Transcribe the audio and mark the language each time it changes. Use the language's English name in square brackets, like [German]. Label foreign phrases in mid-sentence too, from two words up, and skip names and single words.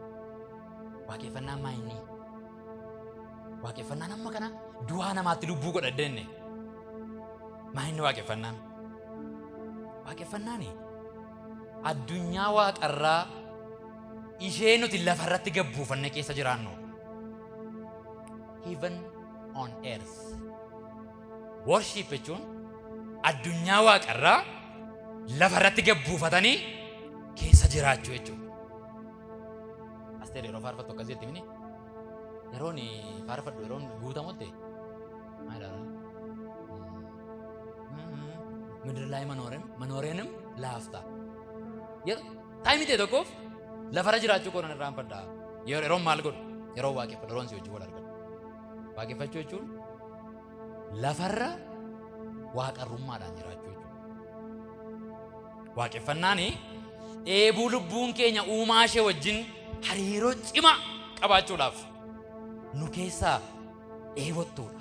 [Oromo] Waaqeffannaan maa inni? Waaqeffannaan amma kana du'aa namaatti lubbuu godhaddeenne. Maa inni waaqeffannaan? Waaqeffannaani addunyaa waaqarraa ishee nuti lafarratti gabbuufanne keessa jiraannu. [English] Heaven on earth. [Oromo] Worship jechuun addunyaa waaqarraa lafarratti gabbuufatanii keessa jiraachuu jechuudha. Asteer yeroo faarfattu akkasii itti mini yeroon faarfadhu yeroon guutamutti maal jedhamu? [Amharic] ምድር ላይ መኖሬንም ላፍታ ታይም [Oromo] ta'e tokkoof lafarra jiraachuu koo nan irraanfadha. Yeroon maal godhu yeroo waaqeffadhu yeroon si hojii wal argatu. Waaqeffachuu jechuun lafarra waaqarrummaadhaan jiraachuu jechuudha. Waaqeffannaan dheebuu lubbuun keenya uumaa ishee wajjin hariiroo cimaa qabaachuudhaaf nu keessaa dheebottuudha.